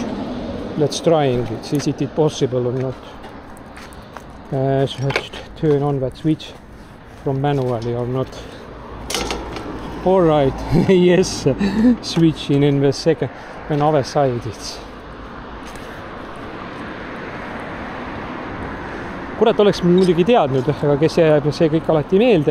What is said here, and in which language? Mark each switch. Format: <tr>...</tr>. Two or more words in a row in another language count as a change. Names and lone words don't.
<en>Let's trying it. Is it possible or not? Should I turn on that switch from manually or not? All right. Yes, switching in the second when other side it's.</en> <et>Kurat oleks muidugi teadnud, aga kes jääb see kõik alati meelde.</et>